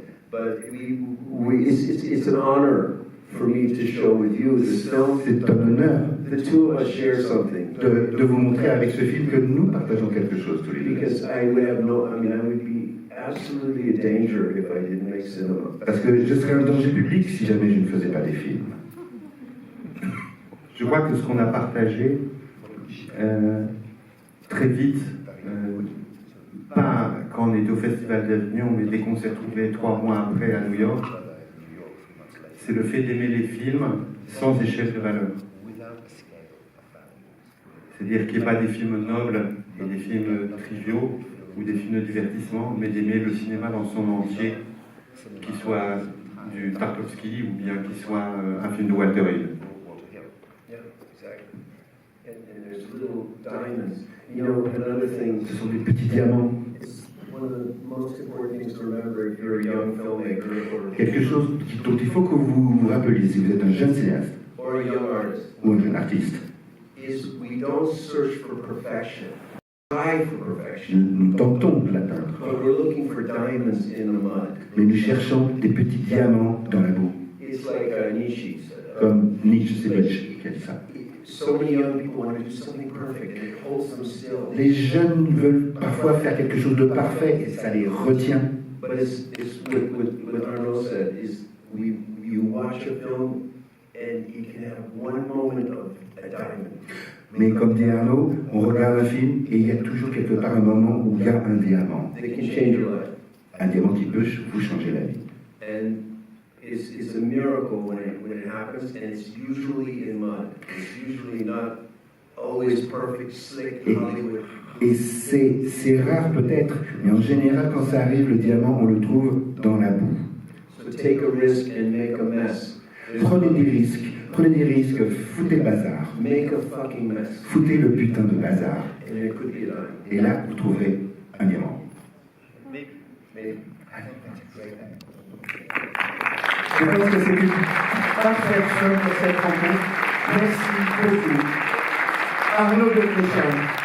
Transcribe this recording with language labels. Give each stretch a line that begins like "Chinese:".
English: But it's an honor for me to show with you this film.
French: C'est un honneur
English: The two of us share something.
French: de vous montrer avec ce film que nous partageons quelque chose tous les deux.
English: Because I would be absolutely a danger if I didn't make cinema.
French: Parce que je serais un danger public si jamais je ne faisais pas des films. Je crois que ce qu'on a partagé très vite, pas quand on était au Festival d'Avignon, mais dès qu'on s'est retrouvés 3 mois après à New York, c'est le fait d'aimer les films sans échelle de valeur. C'est-à-dire qu'il n'y ait pas des films nobles et des films triviaux ou des films de divertissement, mais d'aimer le cinéma dans son entier, qu'il soit du Tarkovsky ou bien qu'il soit un film de Walter Hill.
English: Yeah, exactly. And there's little diamonds. You know, another thing.
French: Ce sont des petits diamants.
English: It's one of the most important things to remember if you're a young filmmaker
French: Quelque chose dont il faut que vous vous rappeliez si vous êtes un jeune cinéaste
English: or a young artist
French: ou un jeune artiste.
English: is we don't search for perfection. Strive for perfection.
French: Nous tentons de l'atteindre,
English: But we're looking for diamonds in the mud.
French: mais nous cherchons des petits diamants dans la boue.
English: It's like Nietzsche said.
French: Comme Nietzsche, c'est Nietzsche qui a dit ça.
English: So many young people want to do something perfect and it holds them still.
French: Les jeunes veulent parfois faire quelque chose de parfait et ça les retient.
English: But it's what Arnaud said is you watch a film and you can have one moment of a diamond.
French: Mais comme dit Arnaud, on regarde un film et il y a toujours quelque part un moment où il y a un diamant.
English: That can change your life.
French: Un diamant qui peut vous changer la vie.
English: And it's a miracle when it happens, and it's usually in mud. It's usually not always perfect, slick Hollywood
French: Et c'est rare peut-être, mais en général, quand ça arrive, le diamant, on le trouve dans la boue.
English: So take a risk and make a mess.
French: Prenez des risques, foutez le bazar.
English: Make a fucking mess.
French: Foutez le putain de bazar.
English: And there could be a diamond.
French: Et là, vous trouverez un diamant.
English: Maybe.
French: Je pense que c'est une parfaite fin pour cette rencontre. Merci beaucoup. Arnaud de Cléchin.